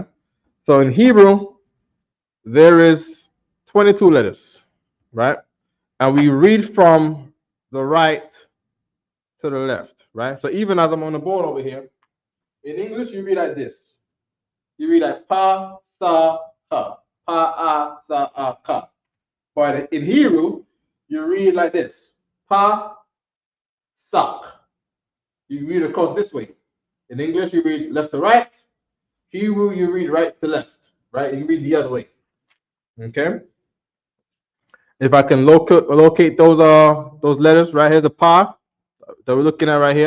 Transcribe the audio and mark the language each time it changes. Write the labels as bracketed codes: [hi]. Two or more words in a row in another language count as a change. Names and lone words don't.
[en] So in Hebrew, there is 22 letters, right? And we read from the right to the left, right? So even as I'm on the board over here, in English, you read like this. You read like pa, sa, ha. Pa, a, sa, a, ka. But in Hebrew, you read like this. Pa, sak. You read across this way. In English, you read left to right. Hebrew, you read right to left, right? You read the other way. Okay? If I can locate those letters, right here's the pa that we're looking at right here.